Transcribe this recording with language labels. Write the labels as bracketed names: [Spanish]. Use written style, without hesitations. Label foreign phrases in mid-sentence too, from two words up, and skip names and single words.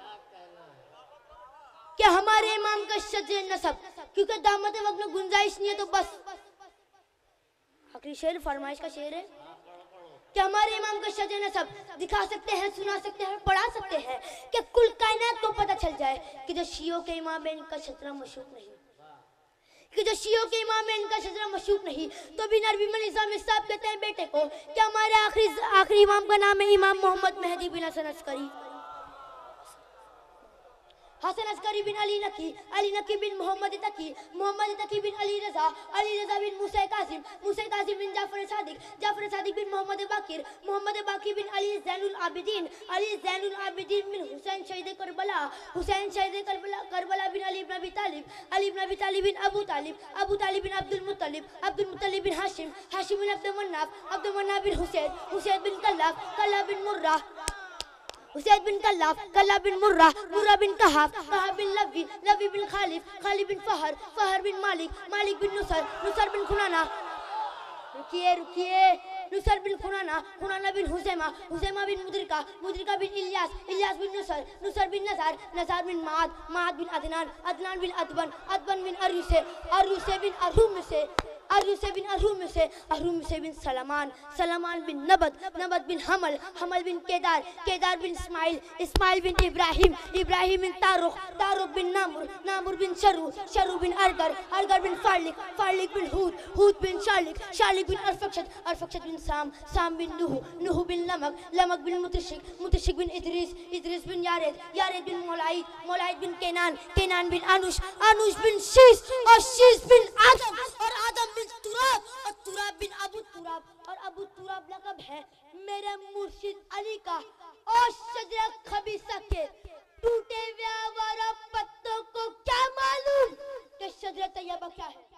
[Urdu] کہ ہمارے امام کا شجر نسب، کیونکہ دامد وقت میں گنجائش نہیں ہے تو بس آخری شعر فرمائش کا شعر ہے کہ ہمارے امام کا شجر نسب دکھا سکتے ہیں، سنا سکتے ہیں، پڑھا سکتے ہیں کہ کل کائنات کو پتا چل جائے کہ جو شیعوں کے امام ہے ان کا شجرہ مشہور نہیں، کہ جو شیعوں کے امام ہے ان کا شجرہ مشہور نہیں. تو بھی نروی نظام صاحب کہتے ہیں بیٹے کو کہ ہمارے آخری امام کا نام ہے امام محمد مہدی بن حسن عسکری. حسن عسکری بن علی نقی، علی نقی بن محمد تقی، محمد تقی بن علی رضا، علی رضا بن موسیٰ قاسم، موسیٰ قاسم بن جعفر صادق، جعفر صادق بن محمد باقر، محمد باقر بن علی زین العابدین، علی زین العابدین بن حسین شہید کربلا، حسین شہید کربلا، کربلا بن علی ابن ابی طالب، علی ابن ابی طالب بن ابو طالب، ابو طالب بن عبد المطلب، عبد المطلب بن ہاشم، ہاشم بن عبد المناف، عبد المناف بن حسین، حسین بن کلاب، کلاب بن مرہ، حسین بن کلاب، کلاب بن مرہ، مرہ بن کہاب، کہاب بن لوی، لوی بن خالف، خالف بن فہر، فہر بن مالک، مالک بن نصر، نصر بن خنانہ. رکیے رکیے، نصر بن خنانہ، خنانہ بن حسیمہ، حسیمہ بن مدرکہ، مدرکہ بن الیاس، الیاس بن نصر، نصر بن نزار، نزار بن معد، معد بن عدنان، عدنان بن ادبن، ادبن بن عروسے، عروسے بن ارہم سے، عروسے بن ارہم سے، ارہم سے بن سلمان، سلمان بن نبت، نبت بن حمل، حمل بن کیدار، کیدار بن اسماعیل، اسماعیل بن ابراہیم، ابراہیم بن تارخ، تارخ بن نامر، نامر بن شرو، شرو بن ارگر، ارگر بن فالک، فالک بن ہود، ہود بن شالک، شالک بن ارفکشت، ارفکشت بن سام، سام بن نوح، نوح بن لمک، لمک بن متشک، متشک بن ادریس، ادریس بن یارد، یارد بن مولاید، مولاید بن کنعان، کنعان بن انوش، انوش بن شیث، اور شیث بن آدم, اور آدم بن تراب، اور تراب بن ابو تراب، اور ابو تراب لقب ہے میرے مرشد علی کا. اور شجرہ خبیثہ کے ٹوٹے ہوئے آوارہ پتوں کو کیا معلوم کہ شجرہ طیبہ کیا ہے.